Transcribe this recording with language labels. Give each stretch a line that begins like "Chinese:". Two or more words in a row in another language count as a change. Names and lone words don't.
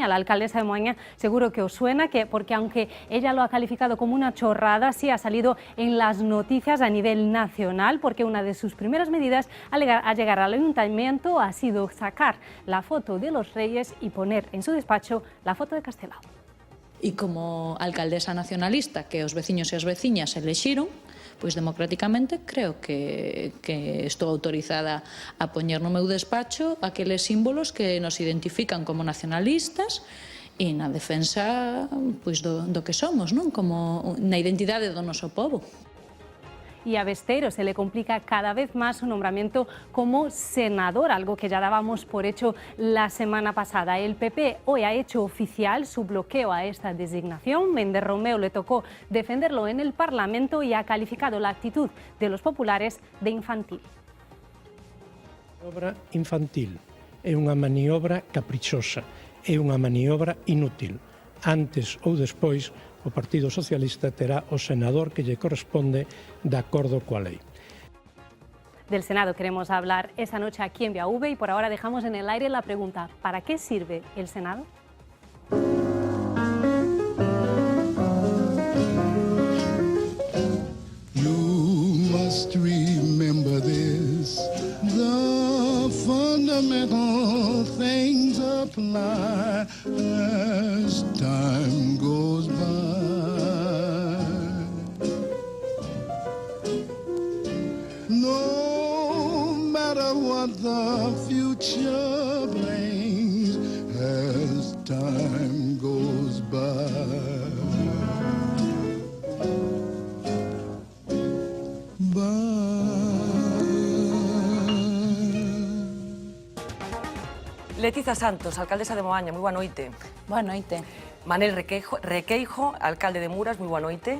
Spanish: La alcaldesa de Moaña seguro que os suena, porque aunque ella lo ha calificado como una chorrada, sí ha salido en las noticias a nivel nacional, porque una de sus primeras medidas al llegar al ayuntamiento ha sido sacar la foto de los Reyes y poner en su despacho la foto de Castelao.
Galician: E como alcaldesa nacionalista que os veciños e as veciñas elexiron, pois democráticamente creo que estou autorizada a poñer no meu despacho aqueles símbolos que nos identifican como nacionalistas e na defensa pois do que somos, non? Como na identidade do noso pobo.
Spanish: Y a Besteiro se le complica cada vez más su nombramiento como senador, algo que ya dábamos por hecho la semana pasada. El PP hoy ha hecho oficial su bloqueo a esta designación. Méndez Romeu le tocó defenderlo en el Parlamento y ha calificado la actitud de los populares de infantil.
Galician: Obra infantil, é unha maniobra caprichosa, é unha maniobra inútil. Antes ou despois, o Partido Socialista terá o senador que lle corresponde de acordo coa lei.
Spanish: Del Senado queremos hablar esta noche aquí en VIAV y por ahora dejamos en el aire la pregunta: ¿para qué sirve el Senado?
English: You must remember this, the fundamental things apply as time goes by. No matter what the future brings as time goes by.
Galician: Leticia Santos, alcaldesa de Moaña, moi boa noite. Boa noite. Manel Requeijo, alcalde de Muras, moi boa noite.